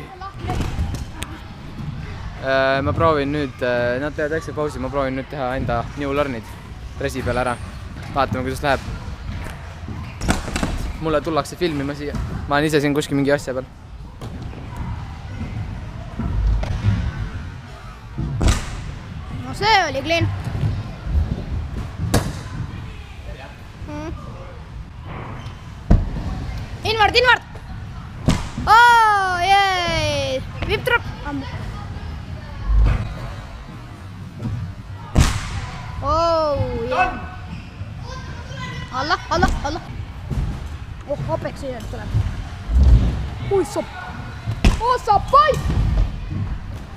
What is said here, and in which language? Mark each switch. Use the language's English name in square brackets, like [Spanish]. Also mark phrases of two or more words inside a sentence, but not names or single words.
[Estonian] Ma proovin nüüd, nad teevad väikse pausi, ma proovin nüüd teha enda [English] new learnid [Estonian] presi peale ära. Vaatame, kuidas läheb. Mulle tullakse filmima siia. Ma olen ise siin kuskil mingi asja peal. No see oli clean. [English] Invert! Oh, yay! Whip drop! Oh, yeah! [Estonian] Allah! Oh, Apex tuleb. Ui, sopp! Oh, sappai!